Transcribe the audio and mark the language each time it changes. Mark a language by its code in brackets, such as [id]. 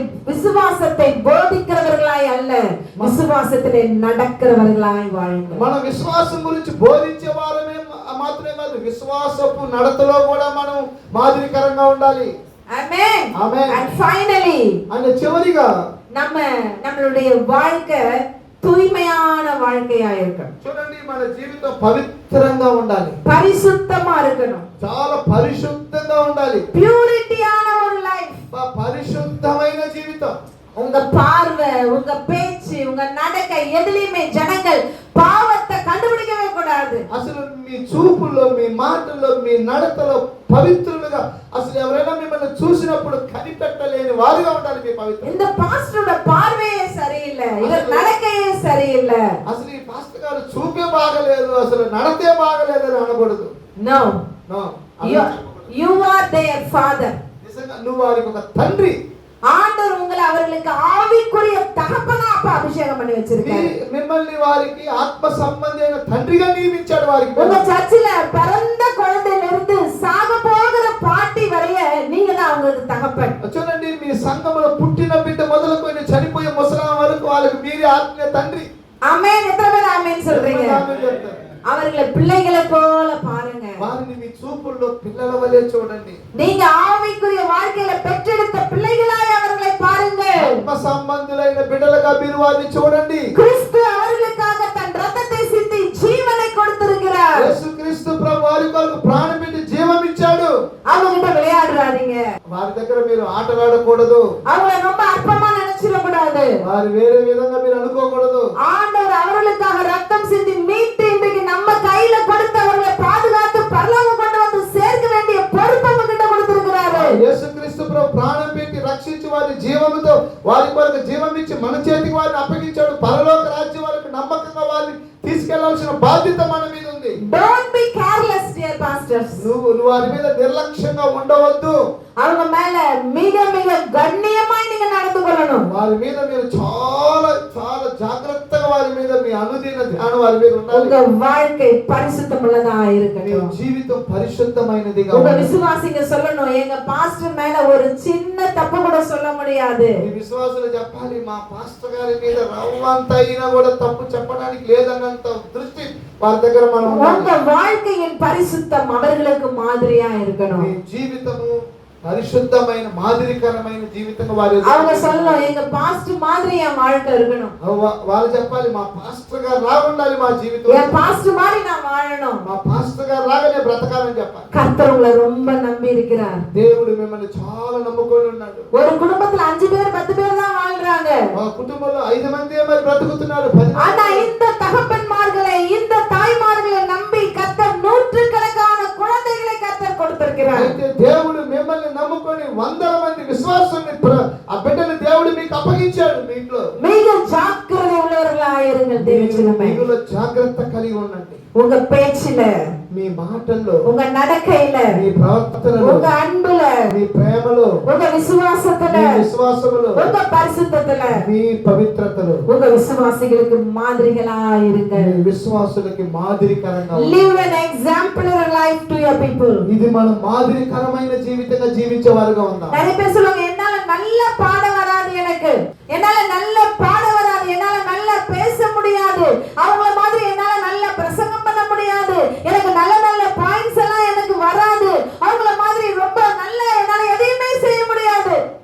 [ta] விசுவாசத்தை போதிக்கிறவர்களாய் அல்ல, விசுவாசத்திலே நடக்கிறவர்களாய் வாழுங்கள். [te] మన విశ్వాసం గురించి బోధించే వారమే మాత్రమే కాదు, విశ్వాసపు నడతలో కూడా మనం మాదిరికరంగా ఉండాలి. ఆమేన్. ఆమేన్. [en] And finally, [te] అంటే చివరిగా [ta] நம்மளுடைய வாழ்க்கை தூய்மையான வாழ்க்கையா இருக்கணும். [te] చూడండి, మన జీవితం పవిత్రంగా ఉండాలి, [ta] பரிசுத்தமா இருக்கணும், [te] చాలా పరిశుద్ధంగా ఉండాలి. [ta] பியூரிட்டியான ஒரு லைஃப். [te] పరిశుద్ధమైన జీవితం. [ta] உங்க பார்வை, உங்க பேச்சு, உங்க நடக்கை எதிலுமே ஜனங்கள் பாவத்தை கண்டுபிடிக்கவே கூடாது. [te] అసలు మీ చూపుల్లో, మీ మాటల్లో, మీ నడతలో పవిత్రులుగా, అసలు ఎవరైనా మిమ్మల్ని చూసినప్పుడు కనిపెట్టలేని వారుగా ఉండాలి మీ పవిత్రం. [ta] இந்த பாஸ்டரோட பார்வையே சரியில்லை, இவர் நடக்கையே சரியில்லை, [te] అసలు ఈ పాస్టర్ గారు చూపే బాగలేదు, అసలు నడతే బాగలేదు అని అనకూడదు. [en] No, no. you are their father. [te] నిజంగా నువ్వు వారికి ఒక తండ్రి. [ta] ஆண்டவர் உங்களை அவர்களுக்கு ஆவிக்குரிய தகப்பனா அப்ப அபிஷேகம் பண்ணி வச்சிருக்காரு. [te] మిమ్మల్ని వారికి ఆత్మ సంబంధమైన తండ్రిగా నియమించాడు వారికి. [ta] உங்க சர்ச்சில பிறந்த குழந்தையில இருந்து சாக போகிற பாட்டி வரைய நீங்க தான் அவங்களுக்கு தகப்பன். [te] చూడండి, మీ సంఘములో పుట్టిన బిడ్డ మొదలుకొని చనిపోయే ముసలాం వరకు వాళ్ళకి మీరే ఆత్మీయ తండ్రి. [ta] ஆமென். எத்தனை பேர் ஆமென் சொல்றீங்க? அவர்களை பிள்ளைகளை போல பாருங்க. [te] వారిని మీ చూపుల్లో పిల్లల వలె చూడండి. [ta] நீங்க ஆவிக்குரிய வாழ்க்கையில பெற்றெடுத்த பிள்ளைகளாய் அவர்களை பாருங்க. [te] ఆత్మ సంబంధులైన బిడ్డలుగా మీరు వారిని చూడండి. [ta] கிறிஸ்து அவர்களுக்காக தன் ரத்தத்தை சிந்தி ஜீவனை கொடுத்திருக்கிறார். [te] యేసుక్రీస్తు ప్రభు వారి కొరకు ప్రాణం పెట్టి జీవం ఇచ్చాడు. [ta] அவங்க கிட்ட விளையாடுறாதீங்க, [te] వారి దగ్గర మీరు ఆటలాడకూడదు, [ta] அவங்களை ரொம்ப அற்பமா நினைச்சிட கூடாது. [te] వారు వేరే విధంగా మీరు అనుకోకూడదు. [ta] ஆண்டவர் அவர்களுக்காக ரத்தம் சிந்தி மீட்டு இன்றைக்கு நம்ம கையில கொடுத்து அவர்களை பாதுகாத்து பரலோகம் கொண்டு வந்து சேர்க்க வேண்டிய பொறுப்பு நம்ம கிட்ட கொடுத்திருக்கிறாரு. [te] యేసుక్రీస్తు ప్రభు ప్రాణం పెట్టి రక్షించి వారి జీవముతో వారి కొరకు జీవం ఇచ్చి మన చేతికి వారిని అప్పగించాడు. పరలోక రాజ్యం వరకు నమ్మకంగా వారిని తీసుకెళ్లాల్సిన బాధ్యత మన మీద ఉంది. [en] Don't be careless, dear pastors. [te] నువ్వు వారి మీద నిర్లక్ష్యంగా ఉండవద్దు. [ta] அவங்க மேல மிக மிக கண்ணியமாய் நீங்க நடந்து கொள்ளணும். [te] వారి మీద మీరు చాలా చాలా జాగ్రత్తగా వారి మీద మీ అనుదిన ధ్యానం వారి మీద ఉండాలి. [ta] உங்க வாழ்க்கை பரிசுத்தமுள்ளதா [te] మీ [ta] இருக்கட்டும். [te] జీవితం పరిశుద్ధమైనదిగా [ta] உங்க [te] ఉండాలి. [ta] விசுவாசிங்க சொல்லணும், எங்க பாஸ்டர் மேல ஒரு சின்ன தப்பு கூட சொல்ல முடியாது. [te] మీ విశ్వాసులు చెప్పాలి, మా పాస్టర్ గారి మీద రవ్వంత అయినా కూడా తప్పు చెప్పడానికి లేదన్నంత దృష్టి వారి దగ్గర మనం [ta] உங்க [te] ఉండాలి. [ta] வாழ்க்கையின் பரிசுத்தம் அவர்களுக்கு மாதிரியா இருக்கணும். [te] మీ జీవితము పరిశుద్ధమైన మాదిరికరమైన జీవితంగా వారి [ta] அவங்க சொல்லணும், எங்க பாஸ்டர் மாதிரி என் வாழ்க்கை இருக்கணும். [te] వాళ్ళు చెప్పాలి, మా పాస్టర్ గారు లాగా ఉండాలి మా జీవితం, [ta] என் பாஸ்டர் மாதிரி நான் வாழணும். [te] మా పాస్టర్ గారు లాగానే బ్రతకాలని చెప్పాలి. [ta] கர்த்தர் உங்களை ரொம்ப நம்பி இருக்கிறார். [te] దేవుడు మిమ్మల్ని చాలా నమ్ముకొని ఉన్నాడు. [ta] ஒரு குடும்பத்துல 5 பேர் 10 பேர் தான் வாழ்றாங்க. [te] మా కుటుంబంలో 5 మంది మరి బ్రతుకుతున్నారు. 10 [ta] ஆனா இந்த தகப்பன்மார்களை, இந்த தாய்மார்களை நம்பி கர்த்தர் நூற்றுக்கணக்கான குழந்தைகளை கர்த்தர் கொடுத்திருக்கிறார். [te] అయితే దేవుడు మిమ్మల్ని నమ్ముకొని 100 మంది విశ్వాసుల్ని ఆ బిడ్డని దేవుడు మీకు అప్పగించాడు. మీ ఇంట్లో [ta] மிக ஜாக்கிரதை உள்ளவர்களாக இருங்கள் தேவஜனமே. [te] మీలో జాగ్రత్త కలిగి ఉండండి. [ta] உங்க பேச்சில, [te] మీ మాటల్లో, [ta] உங்க நடக்கையில, [te] మీ ప్రవర్తనలో, [ta] உங்க అன்பుல, [te] మీ ప్రేమలో, [ta] உங்க விசுவாசத்துல, [te] మీ విశ్వాసములో, [ta] உங்க பரிசுத்தத்துல, [te] మీ పవిత్రతలో, [ta] உங்க விசுவாசிகளுக்கு மாதிரிகளா இருங்கள். [te] మీ విశ్వాసులకి మాదిరికరంగా ఉండండి. [en] Live an exemplary life to your people. [te] ఇది మనం మాదిరికరమైన జీవితంగా జీవించే వారుగా ఉందాం. [ta] நிறைய பேர் சொல்லுவாங்க, என்னால நல்ல பாட வராது, என்னால நல்ல பாட வராது, என்னால நல்லா பேச முடியாது, அவங்கள மாதிரி என்னால நல்ல பிரசங்கம் பண்ண முடியாது, எனக்கு நல்ல நல்ல பாயிண்ட்ஸ் எல்லாம் எனக்கு வராது, அவங்கள மாதிரி ரொம்ப நல்ல என்னால எதையுமே செய்ய முடியாது.